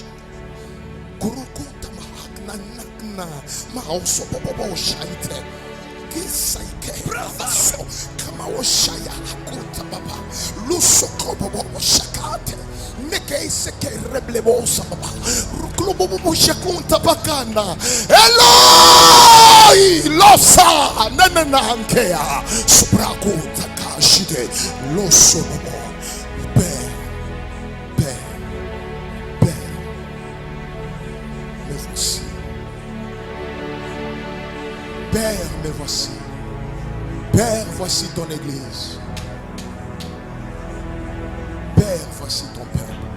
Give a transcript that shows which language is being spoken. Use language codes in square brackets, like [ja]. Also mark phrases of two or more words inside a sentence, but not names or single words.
[fr] Kurukuta mahakna nakna maoso bobo shaite kisaike bravaso kama oshaya hakuta baba luso bobo shakate nekeise ke reblebosa baba ruklo bobo shakunta bakana Eloi losa nanana ankea suprakuta kashide loso bobo Père, me voici. Père, voici ton église. Père, voici ton peuple.